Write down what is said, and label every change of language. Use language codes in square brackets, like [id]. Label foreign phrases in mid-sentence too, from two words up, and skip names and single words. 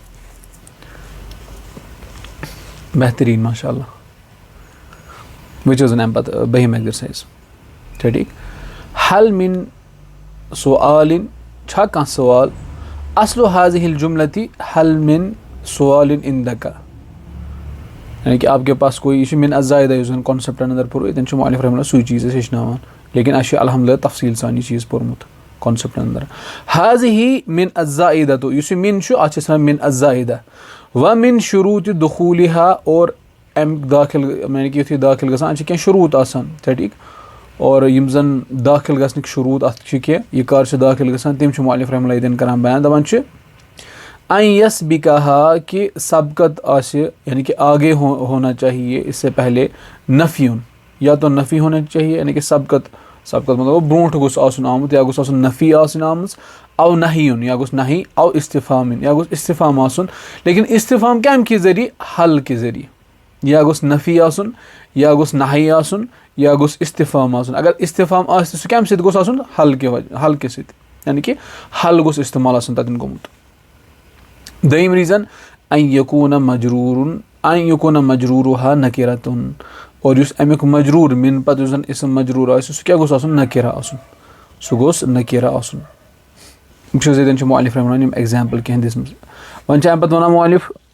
[ks] بہتریٖن ماشاء اللہ وٕچھِو زَن اَمہِ پَتہٕ بٔہِم ایٚگزرسایز چھا ٹھیٖک [ar] حل مِن سُوالِن [ks] چھا کانٛہہ سوال [ar] اصلُ حاضِہ الجُملتی حل مِن سُوالِن [ks] اِندَکا [ur] یعنی کہِ آپ کے پاس کوئی [ks] یہِ چھُ [ar] مِن الزائدہ [ks] یُس زَن کانسیپٹَن اَندَر پوٚر ییٚتٮ۪ن چھُ مؤلِف [ar] رحمہ اللہ [ks] سُے چیٖز اَسہِ ہیٚچھناوان لیکِن اَسہِ چھُ الحمدُاللہ تفصیٖل سان یہِ چیٖز پوٚرمُت کانسیپٹَن اَندَر حاضِہ [ar] مِن الزائدہ [ks] یُس یہِ مِن چھُ اَتھ چھِ أسۍ وَنان [ar] مِن الزائدہ و مِن شروٗطِ دخوٗلِہا [ks] اور اَمیُک دٲخِل یعنی کہِ یُتھُے دٲخِل گژھان اَتھ چھِ کینٛہہ شروٗط آسان چھا ٹھیٖک اور یِم زَن دٲخِل گژھنٕکۍ شروٗط اَتھ چھِ کینٛہہ یہِ کر چھُ دٲخِل گژھان تِم چھُ مؤلِف [ar] رحمہ اللہ [ks] ییٚتٮ۪ن کَران بیان دَپان چھِ [ar] ان یسبقہا [ks] کہِ سبقت آسہِ [ur] یعنی کہِ آگے ہونا چاہیے اس سے پہلے [ks] نفیُن [ur] یا تو نفی ہونا چاہیے [ks] یعنی کہِ سبقت مطلب گوٚو برونٛٹھ گوٚژھ آسُن آمُت یا گوٚژھ آسُن نفی آسٕنۍ آمٕژ او نہیُن یا گوٚژھ نہی او استفام یا گوٚژھ استفام آسُن لیکن استفام کَمہِ کہِ ذٔریعہٕ حل کہِ ذٔریعہٕ یا گوٚژھ نفی آسُن یا گوٚژھ نہی آسُن یا گوٚژھ استفام آسُن اگر استفام آسہِ تہٕ سُہ کَمہِ سۭتۍ گوٚژھ آسُن حل کہِ سۭتۍ یعنی کہِ حل گوٚژھ استعمال آسُن تَتٮ۪ن گوٚمُت دوٚیِم ریٖزن [ar] ان یکوٗنہ مجروٗرُہا نکیرتُن [ks] اور یُس امیُک مجروٗر مِن پتہٕ یُس زن اسم مجروٗر آسہِ سُہ کیاہ گوٚژھ آسُن نکیرا آسُن سُہ گوٚژھ نکیرا آسُن وٕچھِو ییٚتٮ۪ن چھُ مؤلِف [ar] رحمہ اللہ [ks] یِم ایٚگزامپٕل کینٛہہ دِژمٕژ وۄنۍ چھِ اَمہِ پتہٕ ونان مؤلِف